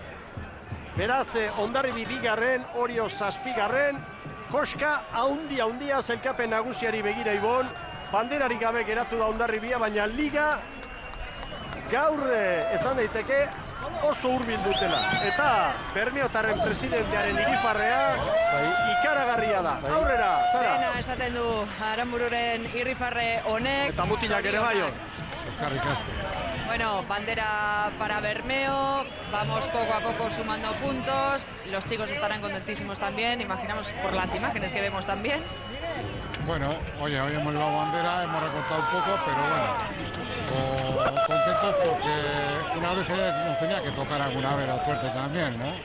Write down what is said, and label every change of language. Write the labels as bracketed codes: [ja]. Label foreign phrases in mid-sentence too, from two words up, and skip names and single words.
[eu] Beraz, Hondarribi 2, Horio 7, koska haundia zelkapen nagusiari begira Ibon, banderarik gabe geratu da Hondarribia, baina liga gaur esan daiteke oso hurbil dutela. Eta Bermeotarren presidentearen irrifarrea ikaragarria da. Aurrera, Sara. Dena esaten du Aranbururen irrifarre honek. Eta mutilak ere bai. Eskerrik asko. [es] Bueno, bandera para Bermeo, vamos poco a poco sumando puntos, los chicos estarán contentísimos también, imaginamos por las imágenes que vemos también. Bueno, hoy hemos llevado bandera, hemos recortado un poco, pero bueno, contentos porque unas veces nos tenía que tocar alguna vez la suerte también, ¿no?